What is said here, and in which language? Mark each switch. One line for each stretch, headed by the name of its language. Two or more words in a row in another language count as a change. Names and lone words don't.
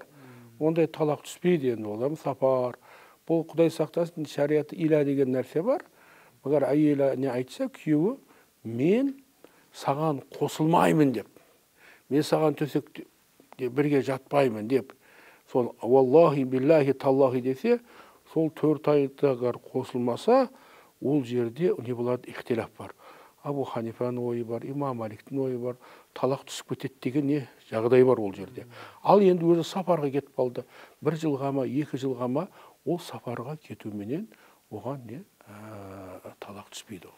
Kazakh: Ондай талақ түспейді енді, ол сапар. Бұл Құдай сақтасын, шариатта иля деген нәрсе бар. Бұлар әйелі не айтса, күйеуі мен саған қосылмаймын деп, мен саған төсекте бірге жатпаймын деп, сол
Arabic: والله بالله تالله
Kazakh: десе, сол 4 айдағар қосылмаса, ол жерде не болады, ихтилаф бар. Абу Ханифаның ойы бар, Имам Маликтің ойы бар, талақ түсіп кетеді деген не жағдай бар ол жерде. Ал енді өзі сапарға кетіп қалды. 1 жылға ма, 2 жылға ма, ол сапарға кетуменен оған не талақ түспейді оған.